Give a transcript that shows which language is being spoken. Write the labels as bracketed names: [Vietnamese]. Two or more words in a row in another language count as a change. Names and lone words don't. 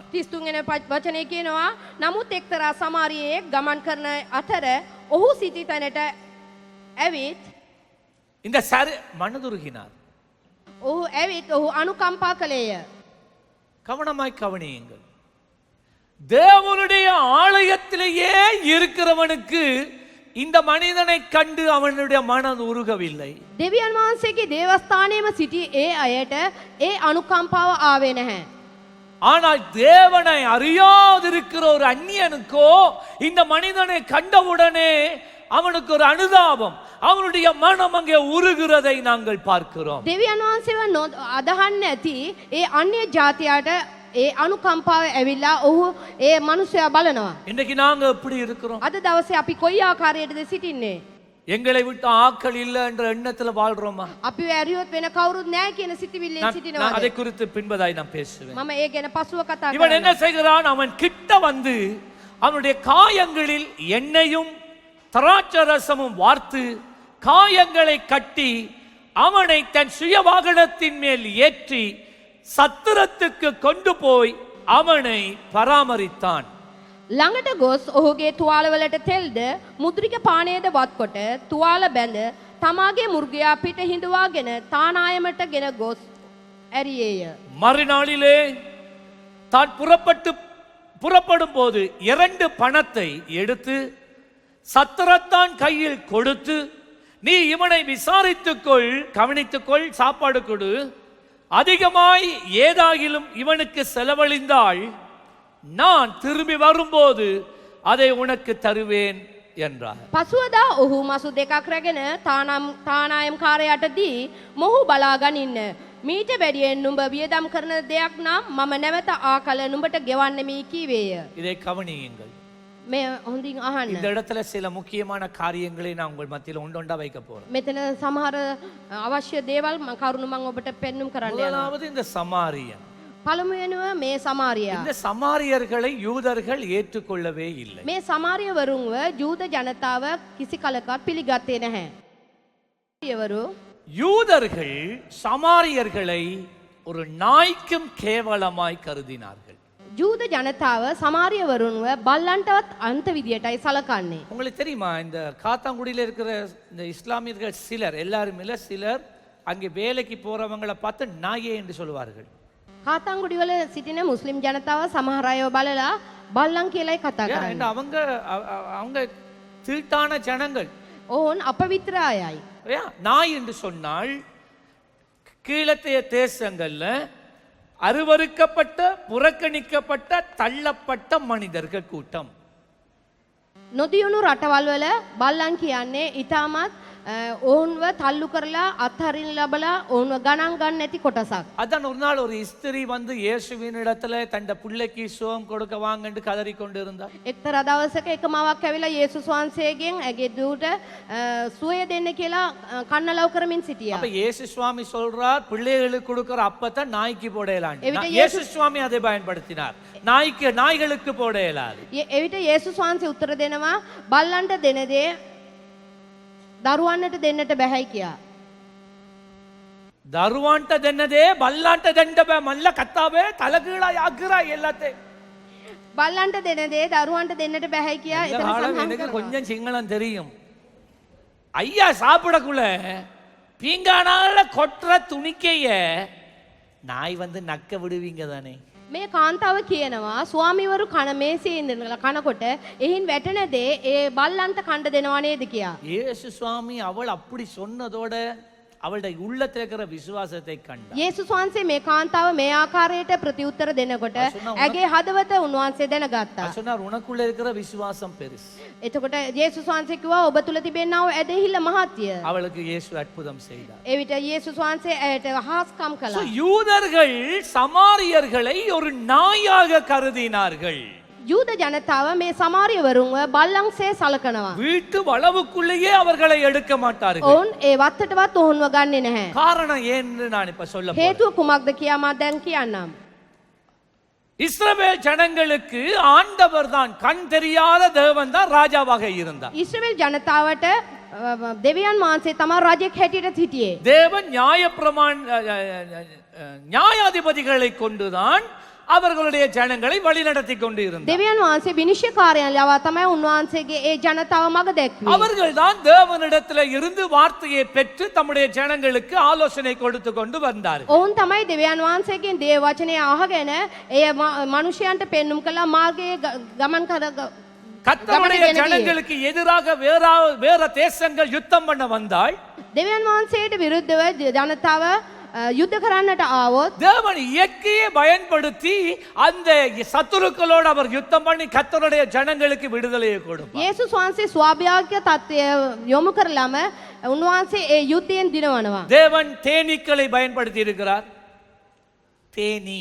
[Sinhala] 33 වෙනි වචනේ කියනවා නමුත් එක්තරා සමාරියෙක් ගමන් කරන අතර ඔහු සිටි තැනට ඇවිත් [Tamil] இந்த மனதுருகினார். [Sinhala] ඔහු ඇවිත් ඔහු අනුකම්පා කළේය. [Tamil] கவனமாய் கவனியுங்கள், தேவனுடைய ஆலயத்திலேயே இருக்கிறவனுக்கு இந்த மனிதனை கண்டு அவனுடைய மனம் உருகவில்லை. [Sinhala] දෙවියන් වහන්සේගේ දේවස්ථානයේම සිටි ඒ අයට ඒ අනුකම්පාව ආවේ නැහැ. [Tamil] ஆனால் தேவனை அறியாதிருக்கிற ஒரு அந்நியனுக்கோ இந்த மனிதனை கண்டவுடனே அவனுக்கு ஒரு அனுதாபம், அவனுடைய மனம் அங்கே உருகிறதை நாங்கள் பார்க்கிறோம். [Sinhala] දෙවියන් වහන්සේව අදහන්න ඇති ඒ අන්‍ය ජාතියට ඒ අනුකම්පාව ඇවිල්ලා ඔහු ඒ මනුස්සයා බලනවා. [Tamil] இன்றைக்கு நாங்க எப்படி இருக்கிறோம்? [Sinhala] අද දවසේ අපි කොයි ආකාරයටද සිටින්නේ? [Tamil] எங்களை விட்டு ஆட்கள் இல்லை என்ற எண்ணத்துல வாழ்றோமா? [Sinhala] අපි ඇරියොත් වෙන කවුරුත් නැහැ කියන සිතුවිල්ලෙන් [Tamil] நான் [Sinhala] සිටිනවා. [Tamil] அதை குறித்து பின்பதாய் நான் பேசுவேன். [Sinhala] මම ඒ ගැන පසුව කතා [Tamil] இவன் [Sinhala] කරනවා. [Tamil] என்ன செய்கிறான்? அவன் கிட்ட வந்து அவனுடைய காயங்களில் எண்ணெயும் திராட்சரசமும் வார்த்து காயங்களை கட்டி அவனை தன் சுய வாகனத்தின் மேல் ஏற்றி சத்திரத்துக்கு கொண்டு போய் அவனை பராமரித்தான். [Sinhala] ළඟට ගොස් ඔහුගේ තුවාලවලට තෙල්ද මුද්‍රික පානයද වත්කොට තුවාල බැඳ තමාගේ මුර්ගයා පිට හිඳවාගෙන තානායමට ගෙන ගොස් ඇරියේය. [Tamil] மறுநாளிலே தான் புறப்படும் போது 2 பணத்தை எடுத்து சத்திரத்தான் கையில் கொடுத்து, நீ இவனை விசாரித்துக்கொள், கவனித்துக்கொள், சாப்பாடு கொடு, அதிகமாய் ஏதாகிலும் இவனுக்கு செலவழிந்தால் நான் திரும்பி வரும்போது அதை உனக்கு தருவேன் என்றார். [Sinhala] පසුවදා ඔහු මසු දෙකක් රැගෙන තානායම් කාරයට දී මොහු බලාගනින්න. මීට වැඩියෙන් නුඹ වියදම් කරන දෙයක් නම් මම නැවත ආකල නුඹට ගෙවන්නෙමි කීවේය. [Tamil] இதை கவனியுங்கள். [Sinhala] මේ හොඳින් අහන්න. [Tamil] இந்த இடத்துல சில முக்கியமான காரியங்களை நான் உங்கள் மத்தியில் ஒன்றொண்டா வைக்க போறேன். [Sinhala] මෙතන සමහර අවශ්‍ය දේවල් කරුණු මම ඔබට පෙන්눔 කරන්න යනවා. [Tamil] முதலாவது இந்த சமாரியன். [Sinhala] පළමුවෙනුව මේ සමාරියා. [Tamil] இந்த சமாரியர்களை யூதர்கள் ஏற்றுக்கொள்ளவே இல்லை. [Sinhala] මේ සමාරියවරුන්ව ජූද ජනතාව කිසි කලකත් පිළිගත්තේ නැහැ. සමාරියවරු [Tamil] யூதர்கள் சமாரியர்களை ஒரு நாய்க்கும் கேவலமாய் கருதினார்கள். [Sinhala] ජූද ජනතාව සමාරියවරුන්ව බල්ලන්ටවත් අන්ත විදියටයි සලකන්නේ. [Tamil] உங்களுக்கு தெரியுமா இந்த காத்தாங்குடியில் இருக்கிற இந்த இஸ்லாமியர்கள் சிலர், எல்லாரும் இல்ல சிலர், அங்கே வேலைக்கு போறவங்களை பார்த்து நாயே என்று சொல்லுவார்கள். [Sinhala] කාතංගුඩිවල සිටින මුස්ලිම් ජනතාව සමහර අයව බලලා බල්ලන් කියලායි කතා කරන්නේ. [Tamil] ஏன்னா அவங்க தீட்டான ஜனங்கள். [Sinhala] ඕන් අපවිත්‍ර අයයි. [Tamil] நாய் என்று சொன்னால் கீழத்தைய தேசங்கள்ல அருவருக்கப்பட்ட, புறக்கணிக்கப்பட்ட, தள்ளப்பட்ட மனிதர்கள் கூட்டம். [Sinhala] නොදියුණු රටවල් වල බල්ලන් කියන්නේ ඊටමත් ඔවුන්ව තල්ලු කරලා අත්හරින්න ලබලා ඔවුන්ව ගණන් ගන්න නැති කොටසක්. [Tamil] அதான் ஒரு நாள் ஒரு ஸ்திரீ வந்து இயேசுவின் இடத்துல தன் பிள்ளைக்கு சுகம் கொடுக்க வாங்கன்னு கதறி கொண்டு இருந்தார். [Sinhala] එක්තරා දවසක එක මවක් ඇවිල්ලා යේසුස් වහන්සේගෙන් ඇගේ දූට සුවය දෙන්න කියලා කන්නලව් කරමින් සිටියා. [Tamil] அப்ப இயேசு சுவாமி சொல்றார், பிள்ளைகளுக்கு கொடுக்கிற அப்பத்தை நாய்க்கு போடலான்னு. எவிட்ட இயேசு சுவாமி அதை பயன்படுத்தினார். நாய்களுக்கு போட இயலாது. [Sinhala] එවිට යේසුස් වහන්සේ උත්තර දෙනවා බල්ලන්ට දෙන දේ දරුවන්ට දෙන්නට බැහැයි කියා. දරුවන්ට දෙන්නදේ බල්ලන්ට දෙන්න බෑ. මල්ල කතාවේ තලකීලා යග්ගරා எல்லாத்தையும். බල්ලන්ට දෙන දේ දරුවන්ට දෙන්නට බැහැයි කියා එතන සඳහන් [Tamil] எனக்கு [Sinhala] කරනවා. [Tamil] கொஞ்சம் சிங்களம் தெரியும். ஐயா சாப்பிடக்குள்ள பீங்கானால கொட்டுற துணிக்கைய நாய் வந்து நக்க விடுவீங்க தானே. [Sinhala] මේ කාන්තාව කියනවා ස්වාමිවරු කන මේසේ ඉඳලා කනකොට එහින් වැටෙන දේ ඒ බල්ලන්ට කණ්ඩ දෙනවා නේද කියා. [Tamil] இயேசு சுவாமி அவள் அப்படி சொன்னதோட அவளுடைய உள்ளத்தில் இருக்கிற விசுவாசத்தை கண்டார். [Sinhala] යේසුස් වහන්සේ මේ කාන්තාව මේ ආකාරයට ප්‍රතිඋත්තර දෙනකොට ඇගේ හදවත උන්වහන්සේ දැනගත්තා. [Tamil] சொன்னார், உனக்குள்ள இருக்கிற விசுவாசம் பெருசு. [Sinhala] එතකොට යේසුස් වහන්සේ කිව්වා ඔබ තුල තිබෙනා වූ ඇදහිල්ල මහත්ය. [Tamil] அவளுக்கு இயேசு அற்புதம் செய்தார். [Sinhala] එවිට යේසුස් වහන්සේ ඇයට හාස්කම් So, කළා. [Tamil] யூதர்கள் சமாரியர்களை ஒரு நாயாக கருதினார்கள். [Sinhala] යූද ජනතාව මේ සමාරියවරුන්ව බල්ලන්සේ සලකනවා. [Tamil] வீட்டு வளவுக்குள்ளேயே அவர்களை எடுக்க மாட்டார்கள். [Sinhala] ඔවුන් ඒ වත්තටවත් ඔවුන්ව ගන්නෙ නැහැ. [Tamil] காரணம் ஏன்னு நான் இப்ப சொல்ல போறேன். [Sinhala] හේතුව කුමක්ද කියා මම දැන් කියන්නම්. [Tamil] இஸ்ரவேல் ஜனங்களுக்கு ஆண்டவர் தான், கண் தெரியாத தேவன் தான் ராஜாவாக இருந்தார். [Sinhala] ඊශ්‍රායෙල් ජනතාවට දෙවියන් වහන්සේ තමයි රජෙක් හැටියට හිටියේ. [Tamil] தேவன் நியாயாதிபதிகளை கொண்டுதான் அவர்களுடைய ஜனங்களை வழிநடத்தி கொண்டு இருந்தார். [Sinhala] දෙවියන් වහන්සේ විනිශ්චයකාරයන් ලවා තමයි උන්වහන්සේගේ ඒ ජනතාව මඟ දැක්වේ. [Tamil] அவர்கள் தான் தேவனிடத்தில் இருந்து வார்த்தையை பெற்று தம்முடைய ஜனங்களுக்கு ஆலோசனை கொடுத்து கொண்டு வந்தார்கள். [Sinhala] ඔවුන් තමයි දෙවියන් වහන්සේගෙන් දේව වචනය අහගෙන ඒ මනුෂ්‍යයන්ට පෙන්눔 කළා මාර්ගයේ ගමන් කර [Tamil] கர்த்தருடைய ஜனங்களுக்கு எதிராக வேற தேசங்கள் யுத்தம் பண்ண வந்தால் [Sinhala] දෙවියන් වහන්සේට විරුද්ධව ජනතාව යුද්ධ කරන්නට ආවොත් [Tamil] தேவன் இயற்கையை பயன்படுத்தி அந்த சத்துருக்களோடு அவர் யுத்தம் பண்ணி கர்த்தருடைய ஜனங்களுக்கு விடுதலையை கொடுப்பார். [Sinhala] යේසුස් වහන්සේ ස්වාභාවික தත්ත්වය යොමු කරලම උන්වහන්සේ ඒ යුද්ධයෙන් දිනවනවා. [Tamil] தேவன் தேனீக்களை பயன்படுத்தி இருக்கிறார். தேனீ